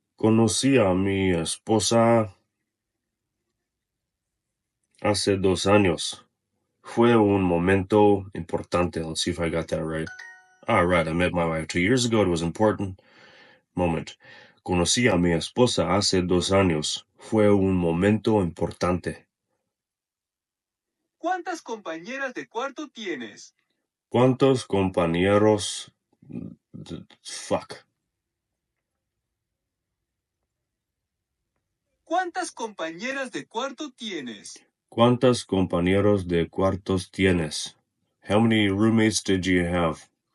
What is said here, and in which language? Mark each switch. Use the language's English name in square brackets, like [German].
[Spanish] Conocí a mi esposa hace 2 años. Fue un momento importante. [English] Let's see if I got that right. All right, I met my wife 2 years ago. It was an important moment. [Spanish] Conocí a mi esposa hace 2 años. Fue un momento importante. ¿Cuántas compañeras de cuarto tienes? ¿Cuántos compañeros? Fuck. ¿Cuántas compañeras de cuarto tienes? ¿Cuántos compañeros de cuartos tienes? [English] How many roommates did you have?